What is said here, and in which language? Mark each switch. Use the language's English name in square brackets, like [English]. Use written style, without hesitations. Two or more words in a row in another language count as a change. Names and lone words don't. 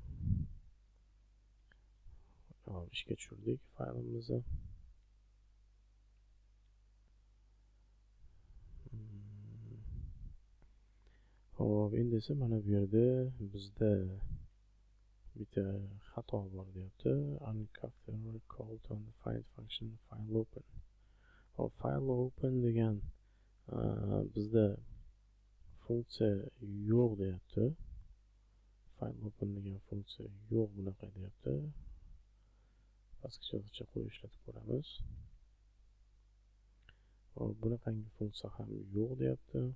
[Uzbek] Hop, ishga tushirdik faylimizni. Hop, endi esa mana bu yerda bizda bitta xato bor deyapti. [English] Uncapture call to undefined function file open. [Uzbek] Hop, [English] file open [Uzbek] degan bizda funksiya yo'q deyapti. [English] File open [Uzbek] degan funksiya yo'q, bunaqa deyapti. Pastgacha qo'yib ishlatib ko'ramiz. Hop, bunaqangi funksiya ham yo'q deyapti.